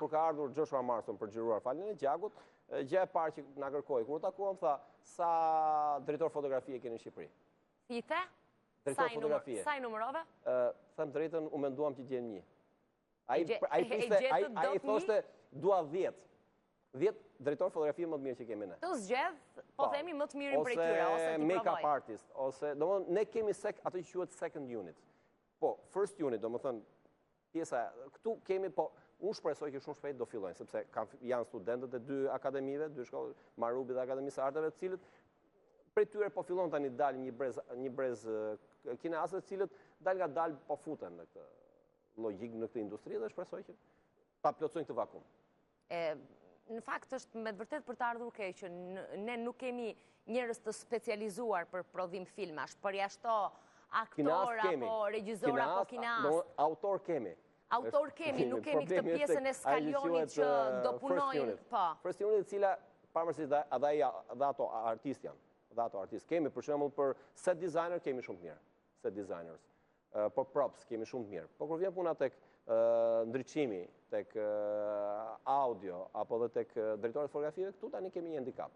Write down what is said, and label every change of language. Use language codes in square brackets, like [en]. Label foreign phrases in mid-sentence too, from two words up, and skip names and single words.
[sq] Kur ka ardhur Joshua Marston për xhiruar Falën e Gjakut, gjë e parë që na kërkoi kur u takuam tha, sa drejtor fotografie keni në Shqipëri? Fite? Drejtor fotografie. Sa i numërove? Them drejtën, u menduam që gjen një. Ai thoshte dua 10. 10 drejtor fotografie më të mirë që kemi ne. Të zgjedh, po themi më të mirin prej tyre, ose ti [en] make-up artist, [sq] ose domethënë ne kemi ato që quhet [en] second unit. Po, first unit, [sq] domethënë pjesa këtu kemi, po unë shpresoj që shumë shpejt do fillojnë, sepse janë studentët e dy akademive, dy shkollë, Marubi dhe Akademisë së Arteve, të cilët prej tyre po fillon tani dalë një brez kinase, të cilët dal nga dal po futen në këtë logjik në këtë industri dhe shpresoj që ta plotësojnë këtë vakum. Në fakt është me të vërtet për të ardhur keq që ne nuk kemi njerëz të specializuar për prodhim filmash, përjashto aktor apo regjisor apo kinas. Autor kemi. Autor kemi, nuk kemi këtë pjesën e skalionit që do punojnë. [en] First unit, [sq] e cila pavarësisht dhe ato artist janë. Dhe ato artist kemi, për shembull për [en] set designer [sq] kemi shumë të mirë. [en] Set designers. [sq] Po props kemi shumë të mirë. Po kur vjen puna tek ndriçimi, tek audio, apo dhe tek drejtorët fotografive, këtu tani kemi një handicap.